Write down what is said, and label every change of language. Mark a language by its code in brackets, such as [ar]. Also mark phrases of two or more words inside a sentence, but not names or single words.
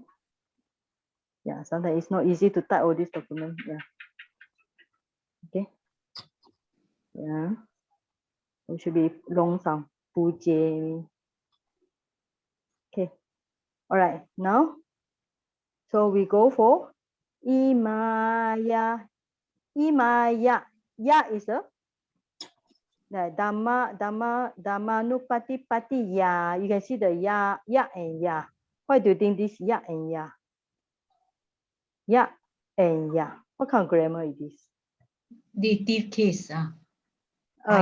[en] Yeah, sometimes it's not easy to type all this document. Yeah. Okay. Yeah. It should be long sound. Puje. Okay. All right. Now, so we go for Imaya. Imaya. Ya is a Dhamma Pati ya. You can see the ya and ya. Why do you think this ya and ya? Ya and ya. What kind of grammar is this? Dative case. Yeah.